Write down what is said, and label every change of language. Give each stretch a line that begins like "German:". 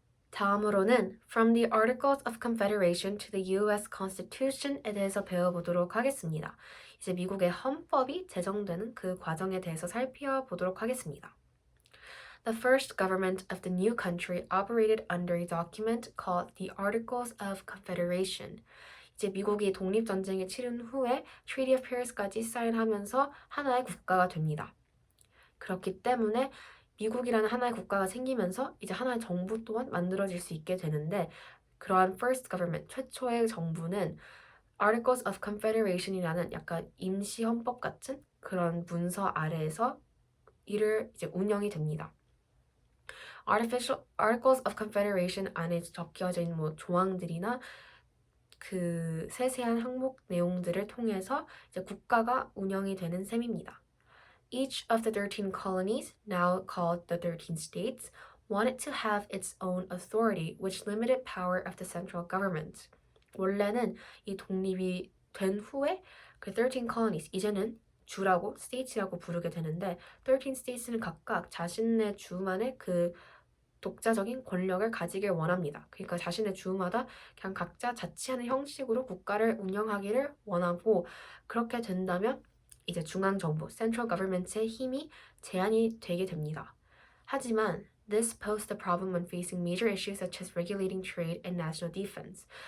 Korean: 다음으로는
English: From the Articles of Confederation to the U.S.
Korean: Constitution에 대해서 배워보도록 하겠습니다. 이제 미국의 헌법이 제정되는 그 과정에 대해서 살펴보도록 하겠습니다.
English: The first government of the new country operated under a document called the Articles of Confederation.
Korean: 이제 미국이 독립전쟁을 치른 후에 Treaty of Paris까지 사인하면서 하나의 국가가 됩니다. 그렇기 때문에 미국이라는 하나의 국가가 생기면서 이제 하나의 정부 또한 만들어질 수 있게 되는데 그러한 first government, 최초의 정부는 Articles of Confederation이라는 약간 임시 헌법 같은 그런 문서 아래에서 이를 이제 운영이 됩니다. Articles of Confederation 안에 적혀져 있는 뭐 조항들이나 그 세세한 항목 내용들을 통해서 이제 국가가 운영이 되는 셈입니다.
English: Each of the 13 colonies, now called the 13 states, wanted to have its own authority, which limited power of the central government.
Korean: 원래는 이 독립이 된 후에 그 13 colonies, 이제는 주라고, states라고 부르게 되는데 13 states는 각각 자신의 주만의 그 독자적인 권력을 가지길 원합니다. 그러니까 자신의 주마다 그냥 각자 자치하는 형식으로 국가를 운영하기를 원하고 그렇게 된다면 이제 중앙정부, central government의 힘이 제한이 되게 됩니다. 하지만
English: this posed a problem when facing major issues such as regulating trade and national defense.